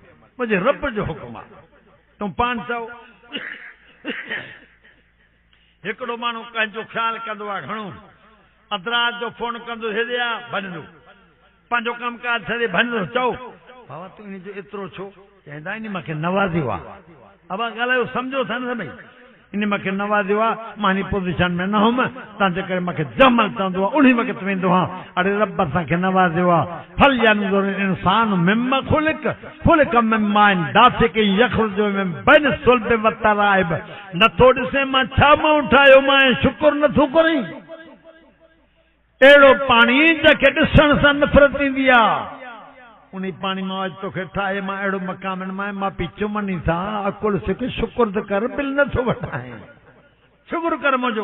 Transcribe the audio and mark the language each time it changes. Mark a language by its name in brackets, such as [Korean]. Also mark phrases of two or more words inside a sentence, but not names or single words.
[Sindhi] मुंहिंजे रब जो हुकुम आहे, तूं पाण चओ। हिकिड़ो माण्हू कंहिंजो ख़्यालु कंदो आहे घणो, अधु राति जो फोन कंदो, हेॾे आहे भञंदो, पंहिंजो कमकाज छॾे भञंदो, चओ बाबा तूं इन जो एतिरो छो? चवंदा इन मूंखे नवाज़ियो आहे। अब ॻाल्हायो, सम्झो था न भई, इन मूंखे नवाज़ियो आहे, मां हिन पोज़ीशन में न हुउमि, तंहिंजे करे मूंखे जमल चवंदो आहे, उन वक़्तु वेंदो आहे, अड़े रब असांखे नवाज़ियो आहे। [Arabic] فلينظر الإنسان مما خلق من ماء دافق يخرج من بين الصلب والترائب. [Sindhi] नथो ॾिसे मां छा माण्हू ठाहियो, मां शुक्र नथो करीं। अहिड़ो पाणी जंहिंखे ॾिसण सां नफ़रत ईंदी आहे, उन पानी मां अॼु तोखे ठाहे, मां अहिड़ो मक़ाम मां पी चुमनी सां अकुल सिख, शुक्र त कर, बिल नथो वठाए, शुक्र कर मुंहिंजो।